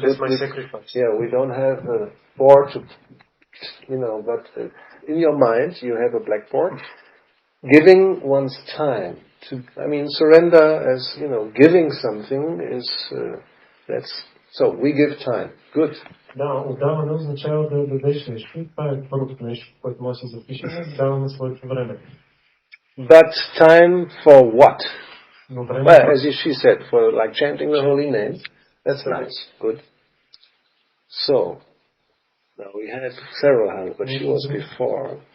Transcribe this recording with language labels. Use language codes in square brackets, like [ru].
[en] That's my sacrifice. Yeah, we don't have a board to, but in your mind you have a blackboard. Giving one's time to, surrender as, giving something is, so we give time. Good. [bg] Да, отдаване означава да дадеш нещо. Това е първото нещо, което може да се запишем. Даваме своето време. [en] But time for what? Well, as she said, for like chanting the holy name. That's nice. Good. So, now we had several hands, but she was before.